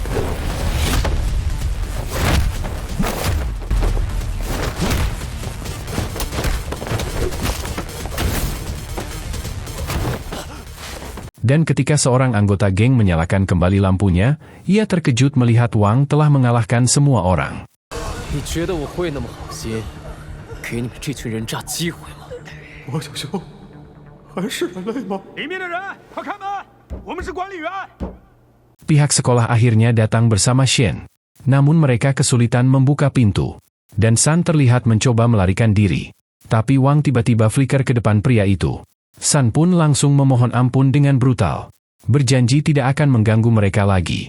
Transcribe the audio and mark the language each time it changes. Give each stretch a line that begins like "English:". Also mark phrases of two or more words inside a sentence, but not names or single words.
Indonesian: Dan ketika seorang anggota geng menyalakan kembali lampunya, ia terkejut melihat Wang telah mengalahkan semua orang.
Chinese: 你觉得我会那么好心给你们这群人渣机会吗？王小兄，还是人类吗？里面的人，快开门！我们是管理员。
Indonesian: Pihak sekolah akhirnya datang bersama Shen. Namun mereka kesulitan membuka pintu. Dan San terlihat mencoba melarikan diri. Tapi Wang tiba-tiba flicker ke depan pria itu. San pun langsung memohon ampun dengan brutal. Berjanji tidak akan mengganggu mereka lagi.